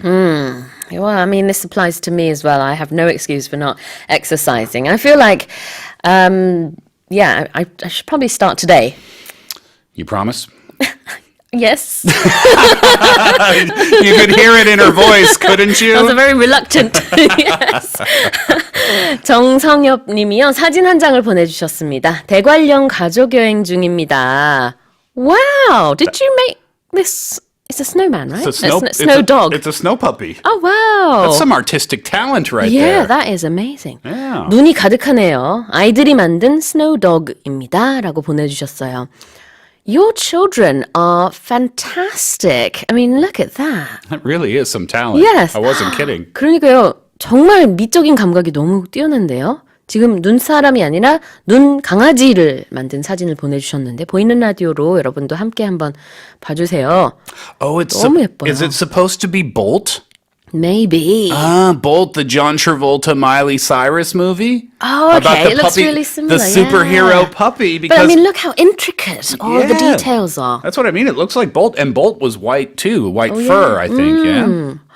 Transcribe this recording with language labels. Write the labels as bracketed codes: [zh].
[en] Well, I mean, this applies to me as well. I have no excuse for not exercising. I feel like, I should probably start today. You promise? Yes. You could hear it in her voice, couldn't you? I was very reluctant. Yes. [ko] 정성엽 님이요. 사진 한 장을 보내주셨습니다. 대관령 가족여행 중입니다. [en] Wow. Did you make this? It's a snowman, right? It's a snow dog. It's a snow puppy. Oh, wow. That's some artistic talent right Yeah, that is amazing. Yeah. [ko] 눈이 가득하네요. 아이들이 만든 스노우 dog입니다. 라고 보내주셨어요. [en] Your children are fantastic. I mean, look at that. That really is some talent. Yes. I wasn't kidding. [ko] 그러니까요. 정말 미적인 감각이 너무 뛰어난데요. 지금 눈사람이 아니라 눈 강아지를 만든 사진을 보내주셨는데 보이는 라디오로 여러분도 함께 한번 봐주세요. [en] Oh, it's [ko] 너무 예뻐요. [en] Is it supposed to be Bolt? Maybe. Bolt, the John Travolta, Miley Cyrus movie? Oh, okay. About the It looks puppy, really similar. The superhero puppy. Because, But I mean, look how intricate all the details are. That's what I mean. It looks like Bolt. And Bolt was white too. White fur, I think. Yeah.